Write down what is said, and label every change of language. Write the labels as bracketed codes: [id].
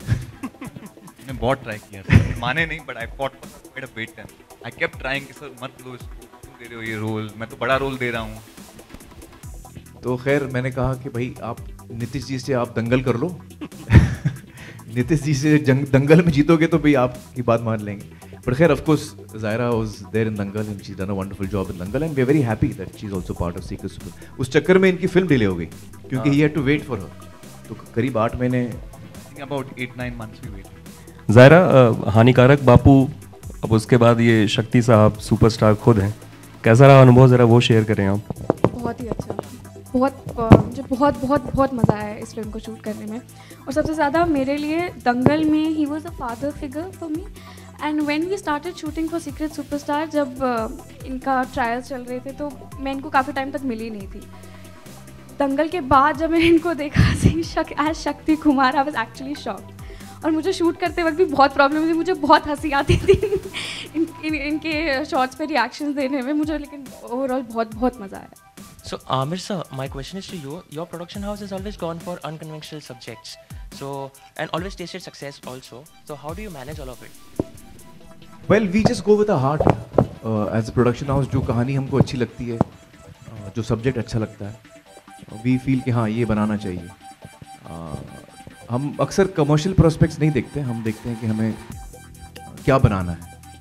[hi] मैंने बहुत ट्राई किया था, माने नहीं, [en] But I fought for a wait time. I kept trying [hi] कि सर मत लो इसको, क्यों दे रहे हो ये रोल, मैं तो बड़ा रोल दे रहा हूँ। तो खैर मैंने कहा कि भाई आप नीतीश जी से आप दंगल कर लो। नीतीश जी से दंगल में जीतोगे तो भाई आपकी बात मान लेंगे। [en] But खैर of course Zaira was there in Dangal and she's done a wonderful job in Dangal and we're very happy that she's also part of Secret Super. [hi] उस चक्कर में इनकी फिल्म डिले हो गई, क्योंकि [en] he had to wait for her. [hi] तो करीब 8 महीने, [en] About 8-9 months we waited. [hi] Zaira, हानिकारक बापू, अब उसके बाद ये शक्ति साहब सुपरस्टार खुद हैं, कैसा रहा अनुभव, ज़रा वो शेयर करें आप। बहुत ही अच्छा, मुझे बहुत बहुत बहुत मज़ा आया इस फिल्म को शूट करने में। और सबसे ज़्यादा मेरे लिए दंगल में he [en] Was a father figure for me. And when we started shooting for Secret Superstar, [hi] जब इनका ट्रायल चल रहे थे तो मैं इनको काफ़ी टाइम तक मिली नहीं थी। दंगल के बाद जब मैंने इनको देखा as Shakti Kumar, [en] I was actually shocked. [hi] और मुझे शूट करते वक्त भी बहुत प्रॉब्लम हुई, मुझे बहुत हंसी आती थी इनके शॉट्स पे रिएक्शंस देने में मुझे, लेकिन ओवरऑल बहुत बहुत मज़ा आया। [en] So, Amir sir, my question is to you. Your production house has always gone for unconventional subjects, so and always tasted success also. So, how do you manage all of it? well we just go with our heart as a production house। [hi] जो कहानी हमको अच्छी लगती है, जो subject अच्छा लगता है, वी फील कि हाँ ये बनाना चाहिए। हम अक्सर कमर्शियल प्रोस्पेक्ट्स नहीं देखते, हम देखते हैं कि हमें क्या बनाना है।